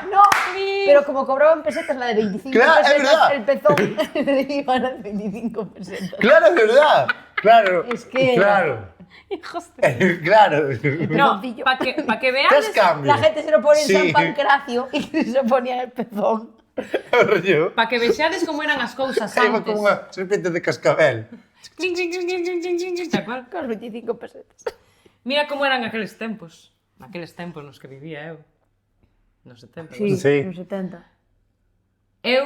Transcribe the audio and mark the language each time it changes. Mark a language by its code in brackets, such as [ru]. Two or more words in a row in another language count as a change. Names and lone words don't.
[es] No, pero como cobraban pesetas la de 25 Claro, es pesetas, verdad. el pezón iba a las 25 pesetas. Claro, es verdad. Claro. Es que- Claro. Hijos de... Claro. No, pezoncillo. para que ¿Qué veáis. cambio? La gente se lo pone en Sí. San Pancracio y se ponía en el pezón. Rollo. [gl] Para que vexades como eran as cousas [es] Iba [gl] antes. como unha serpente de cascabel. Cling, cling, cling, cling, cling, cling, cling, [es] tal cual. Con 25 pesetas. [gl] Mira como eran aqueles tempos. Aqueles tempos nos que vivía eu. Nos 70. [es] Sí. en 70. [gl] Eu,